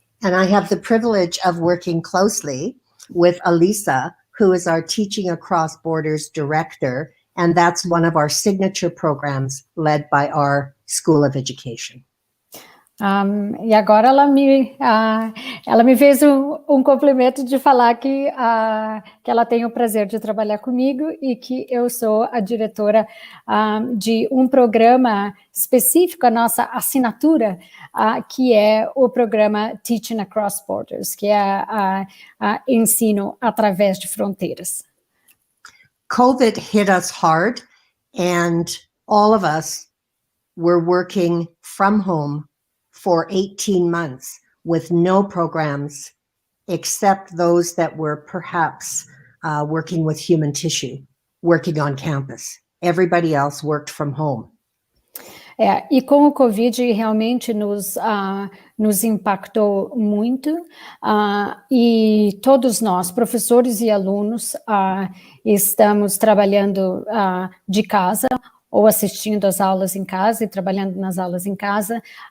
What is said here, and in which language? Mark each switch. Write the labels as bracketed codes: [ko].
[en] And I have the privilege of working closely with Elisa, who is our Teaching Across Borders Director, and that's one of our signature programs led by our School of Education. [pt] E agora ela me fez um cumprimento de falar que ela tem o prazer de trabalhar comigo e que eu sou a diretora de um programa específico, a nossa assinatura, que é o programa Teaching Across Borders, que é ensino através de fronteiras. [en] COVID hit us hard, and all of us were working from home for 18 months with no programs except those that were perhaps working with human tissue, working on campus. Everybody else worked from home. [pt] E com o Covid realmente nos impactou muito, e todos nós, professores e alunos, estamos trabalhando de casa, ou assistindo às aulas em casa e trabalhando nas aulas em casa